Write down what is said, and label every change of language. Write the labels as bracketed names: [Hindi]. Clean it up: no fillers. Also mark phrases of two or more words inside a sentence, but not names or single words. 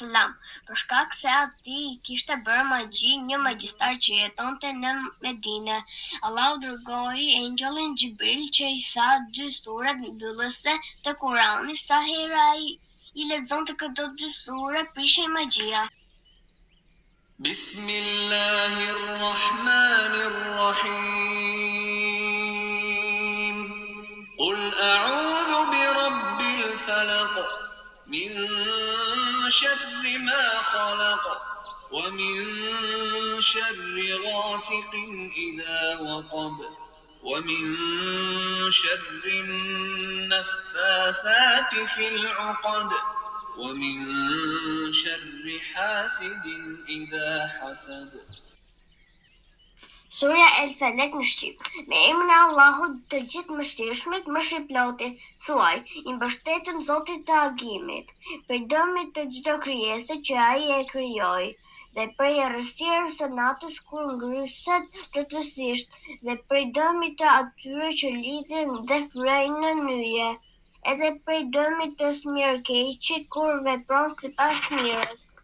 [Albanian] për shkak se ati i kishte bërë magji një magjistar që jetonte në Medinë. Allahu dërgoi engjëllin Xhibril që i tha dy surat mbyllëse të Kuranit sa herë ai i lexonte këto dy sure prishej magjia. Bismillahirrahmanirrahim. [Arabic] قل أعوذ برب الفلق من شر ما خلق ومن شر غاسق إذا وقب ومن شر النفاثات في العقد ومن شر حاسد إذا حسد. [Albanian] Surja El Felek në Shqip. Me emrin e Allahut të gjithë mëshirshmit, mëshirëplotit, thuaj, i mbështetëm Zotit të agimit, për dëmit të çdo krijese që ai e krijoi, dhe prej errësirës së natës kur ngryset plotësisht, dhe prej dëmit të atyre që lidhen dhe frejnë në nyje, edhe prej dëmit të smirëkeqit kur vepron sipas mirës.